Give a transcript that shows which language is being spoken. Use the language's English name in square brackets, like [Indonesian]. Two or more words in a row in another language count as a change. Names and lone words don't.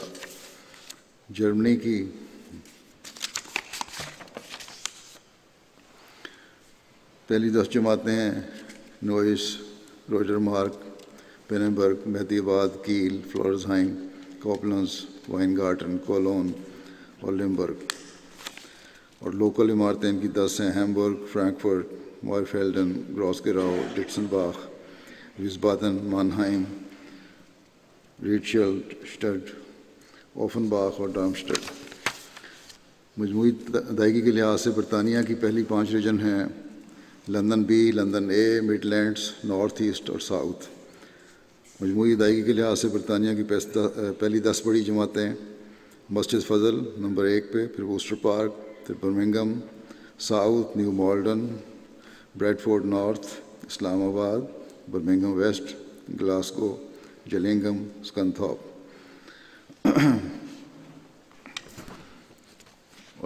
[Urdu] جرمنی کی پہلی 10 جماعتیں ہیں: نوئس، روجر مارک، پیننبرگ، مہدی آباد، کیل، فلورزہائم، کوپلنز، وائنگارٹن، کولون اور لمبرگ۔ اور لوکل عمارتیں ان کی 10 ہیں: ہیمبرگ، فرینکفرٹ، مائرفیلڈن، گراسگراؤ، ڈٹسنباخ، ویسبادن، مانہائم، ریٹشلڈ، اوفنباخ اور ڈارمسٹڈ۔ مجموعی ادائیگی کے لحاظ سے برطانیہ کی پہلی 5 ریجن ہیں: لندن بی، لندن اے، مڈ لینڈز، نارتھ ایسٹ اور ساؤتھ۔ مجموعی ادائیگی کے لحاظ سے برطانیہ کی پہلی 10 بڑی جماعتیں: مسجد فضل نمبر 1 پہ، پھر ووسٹر پارک، پھر برمنگھم، ساؤتھ نیو مالڈن، بریڈفورڈ نارتھ، اسلام آباد، برمنگھم ویسٹ، گلاسگو، جلنگھم، سکنتھاپ۔